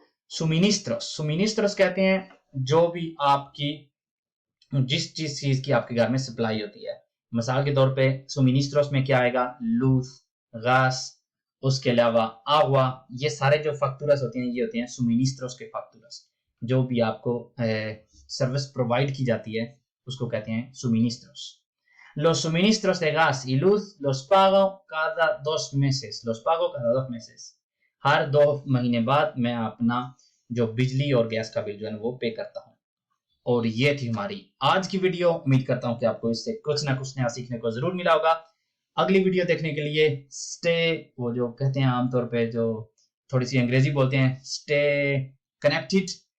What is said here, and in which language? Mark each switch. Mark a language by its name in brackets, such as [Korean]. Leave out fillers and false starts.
[Hindi] सुमिनिस्ट्रोस कहते हैं जो भी आपकी जिस चीज की आपके घर में सप्लाई होती है। मिसाल के तौर पे सुमिनिस्ट्रोस में क्या आएगा, लूज, गैस, उसके अलावा आगवा, ये सारे जो फैक्टूरस होते हैं ये होते हैं सुमिनिस्ट्रोस के फैक्टूरस। जो भी आपको सर्विस प्रोवाइड की जाती है उसको कहते हैं suministros. [Spanish] Los suministros de gas y luz los pago cada 2 meses. Los pago cada 2 meses. [Hindi] हर 2 महीने बाद मैं अपना जो बिजली और गैस का बिल जो है वो पे करता हूँ। और ये थी हमारी आज की वीडियो। उम्मीद करता हूँ कि आपको इससे कुछ ना कुछ नया सीखने को जरूर मिला होगा। अगली वीडियो देखने के लिए स्टे, वो जो कहते हैं आमतौर पे जो थोड़ी सी अंग्रेजी बोलते हैं, स्टे कनेक्टेड।